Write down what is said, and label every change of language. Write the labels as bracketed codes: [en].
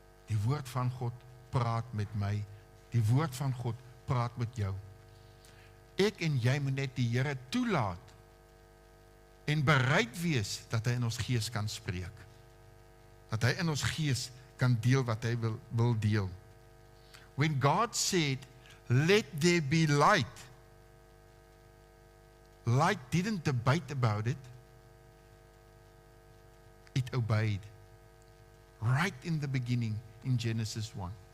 [af] Die woord van God praat met my. Die woord van God praat met jou. Ek en jy moet net die Here toelaat en bereid wees dat hy in ons gees kan spreek. Dat hy in ons gees kan deel wat hy wil deel. [en] When God said, let there be light, light didn't debate about it. It obeyed. Right in the beginning in Genesis 1.